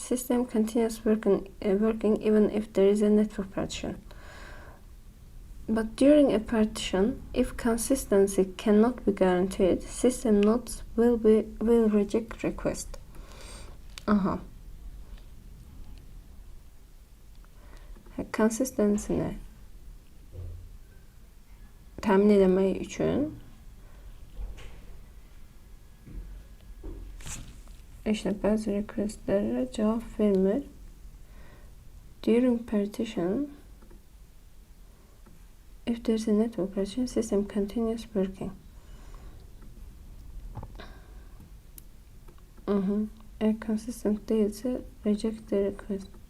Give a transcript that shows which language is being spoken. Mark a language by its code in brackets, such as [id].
[en] System continues working even if there is a network partition. But during a partition, if consistency cannot be guaranteed, system nodes will reject request. Aha. [az] Consistency-ni təmin etmək üçün bəzi requestlərə cavab vermir. [en] During partition, if there's a network partition, system continues working. [tr] Eğer consistent değilse [en] reject the request.